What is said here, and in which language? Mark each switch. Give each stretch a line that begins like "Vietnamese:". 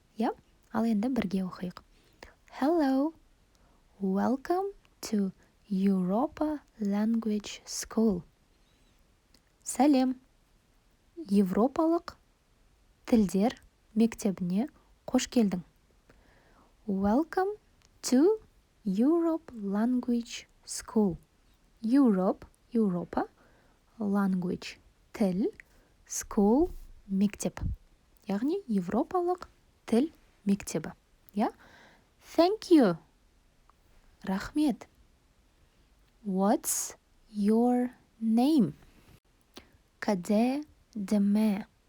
Kazakh: Я? Ал енді бірге оқиық.
English: Hello. Welcome to Europa Language School.
Kazakh: Сәлем. Европалық тілдер мектебіне қош келдің.
English: Welcome to Europe Language School. Europe, Европа, language, тіл, school, мектеп.
Kazakh: Яғни европалық тіл мектебі.
English: Yeah? Thank you.
Kazakh: Рахмет.
English: What's your name? Kadir Demir.